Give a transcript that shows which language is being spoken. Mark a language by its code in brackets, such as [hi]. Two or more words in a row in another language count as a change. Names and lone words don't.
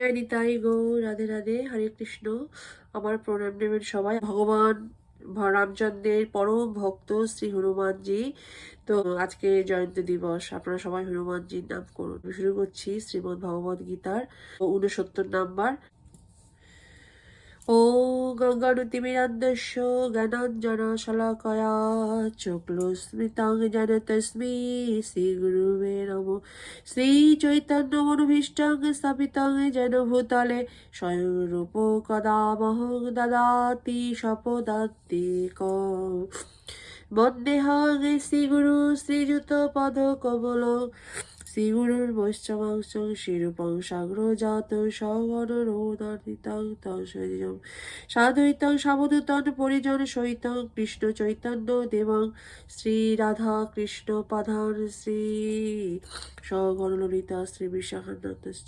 [bn] নিতাই গো, রাধে রাধে, হরে কৃষ্ণ। আমার প্রণাম নেবেন সবাই। ভগবান রামচন্দ্রের পরম ভক্ত শ্রী হনুমানজি। তো আজকে জয়ন্তী দিবস, আপনারা সবাই হনুমানজির নাম করুন। শুরু করছি শ্রীমদ্ ভগবদ গীতার 69 নাম্বার। [sa] ॐ गङ्गानुतिमिरन्दस्य ज्ञानाञ्जनशलाकया चक्षुस्मितं येन तस्मै श्रीगुरुवे नमः। श्रीचैतन्यमनोभीष्टं स्थापितं येन भूतले स्वयं रूपो कदा मह्यं ददाति स्वपदान्तिकम्। वन्देऽहं श्रीगुरु श्रीयुतपदकमलं শ্রীগুরুর্বৈষ্ণবাংশং শিরূপং সাগ্রজাত সগণরোদনিতং তৎসদিজং সাদ্বৈতং সাবধূতং পরিজন সহিতং কৃষ্ণ চৈতন্য দেবং শ্রী রাধা কৃষ্ণ পাদান শ্রী সগণললিতা শ্রী বিশাখান্বিতশ্চ।